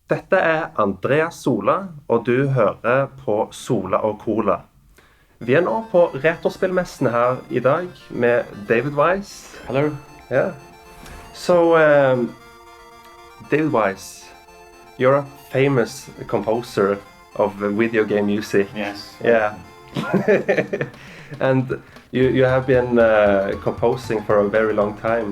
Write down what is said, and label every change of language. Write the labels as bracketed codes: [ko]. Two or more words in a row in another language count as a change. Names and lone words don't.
[no] Dette Andreas Sola, og du hører på Sola og Cola. Vi nå på Retrospillmessen her I dag med David Wise. [en] Hello. Yeah. So, David Wise, you're a famous composer of video game music. Yes. Yeah. And you have been composing for a very long time.